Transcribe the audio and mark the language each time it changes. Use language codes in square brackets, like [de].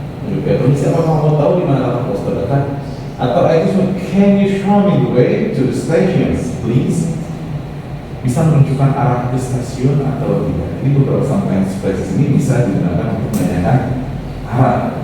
[id] Juga, permisi, apa kamu tahu di mana kantor pos terdekat? [en] Atau excuse me, can you show me the way to the stations, please? [id] Bisa menunjukkan arah ke stasiun atau tidak. Ini beberapa [en] sometimes phrases [id] ini bisa digunakan untuk menanyakan arah.